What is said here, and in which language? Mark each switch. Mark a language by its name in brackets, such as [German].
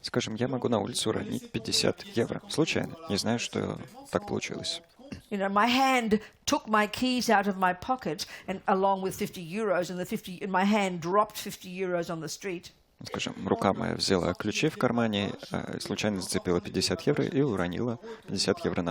[Russian] Скажем, я могу на улицу уронить 50 евро, случайно, не знаю, что так получилось. [English] My hand took my keys out of my pocket, and along with 50 euros, and my hand dropped 50 euros on the street. [Russian] Скажем, рука моя взяла ключи в кармане, случайно зацепила 50 евро и уронила 50 евро на